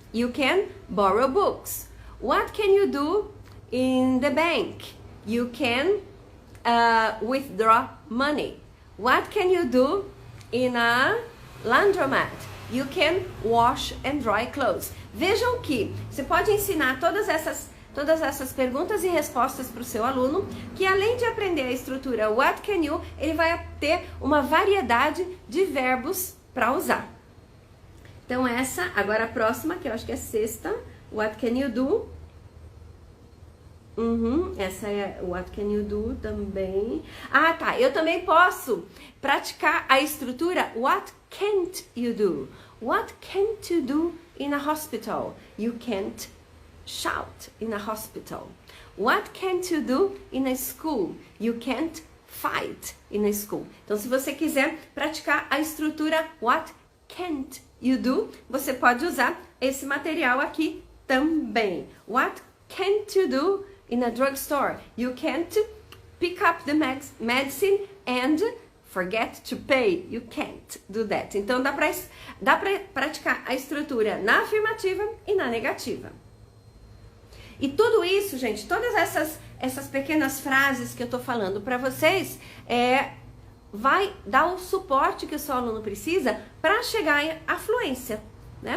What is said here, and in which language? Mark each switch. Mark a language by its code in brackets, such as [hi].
[en] You can borrow books. What can you do in the bank? You can withdraw money. What can you do in a laundromat? You can wash and dry clothes. [pt] Vejam que você pode ensinar todas essas todas essas perguntas e respostas para o seu aluno, que além de aprender a estrutura [en] What can you, [pt] ele vai ter uma variedade de verbos para usar. Então essa, agora a próxima, que eu acho que é sexta, [en] What can you do? [pt] Essa é [en] What can you do [pt] também. Ah, tá. Eu também posso praticar a estrutura [en] What can't you do? What can't you do in a hospital? You can't shout in a hospital. What can't you do in a school? You can't fight in a school. [pt] Então, se você quiser praticar a estrutura [en] What can't you do, [pt] você pode usar esse material aqui também. [en] What can't you do in a drugstore? You can't pick up the medicine and forget to pay. You can't do that. [pt] Então dá pra praticar a estrutura na afirmativa e na negativa. E tudo isso, gente, todas essas pequenas frases que eu tô falando para vocês, vai dar o suporte que o seu aluno precisa para chegar à fluência, né?